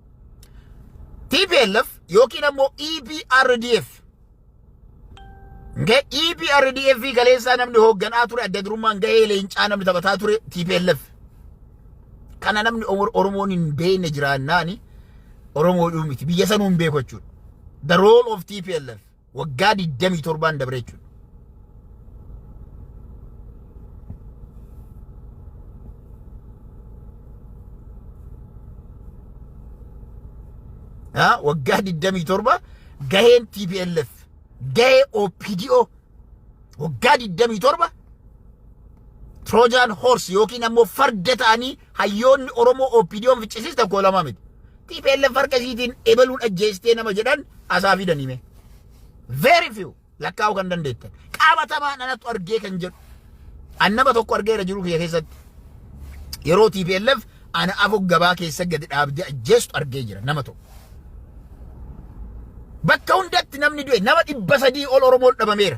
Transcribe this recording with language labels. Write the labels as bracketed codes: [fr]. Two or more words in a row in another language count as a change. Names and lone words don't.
[om] TPLF yookiin ammoo EPRDF. EPRDF galeessaa namni hoogganaa ture adda durummaan gahee leencaa namni taphataa ture TPLF. Kana namni Oromoon hin beekne jiraannaani Oromoo dhuumiti biyya sanuu hin beeku jechuudha. [en] The role of TPLF [om] waggaa 27 dabre jechuudha. waggaa 27 gaheen TPLF gahee OPDO waggaa 27 [en] Trojan horse [om] yookiin ammoo farda ta'anii hayyoonni Oromoo OPDO ficcisiistan koo lama miti. TPLF harka isiitiin ebaluun ajjeestee nama jedhan asaa fidaniime. [en] Very few [om] lakkaa'uu kan dandeettan. Qabatamaan anatu argee kan jedhu. Annama tokko argeera jiru kiyya keessatti. Yeroo TPLF ana afoo gabaa keessa gadi dhaabdee ajjeestu argee jira nama tokko. Bakka hundatti namni du'e nama 300 ol Oromoon dhabameera.